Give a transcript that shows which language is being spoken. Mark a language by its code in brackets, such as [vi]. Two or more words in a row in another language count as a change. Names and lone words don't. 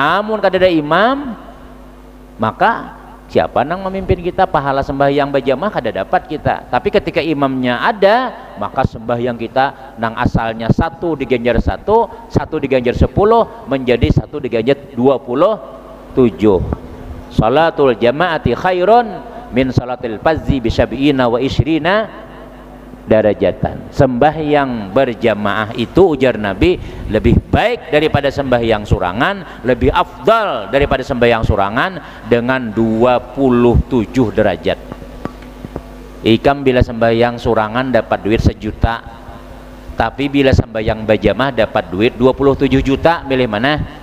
[bjn] Amun kada ada imam, maka siapa nang memimpin kita, pahala sembahyang berjamaah kada dapat kita. Tapi ketika imamnya ada, maka sembahyang kita nang asalnya 1 diganjar 1, 1 diganjar 10, menjadi 1 diganjar 27. [ar] صلاة الجماعة خير من صلاة الفذ بسبع وعشرين درجة. [bjn] Sembahyang berjamaah itu ujar Nabi lebih baik daripada sembahyang surangan, lebih afdal daripada sembahyang surangan dengan 27 derajat. Ikam bila sembahyang surangan dapat duit 1 juta, tapi bila sembahyang berjamaah dapat duit 27 juta, milih mana?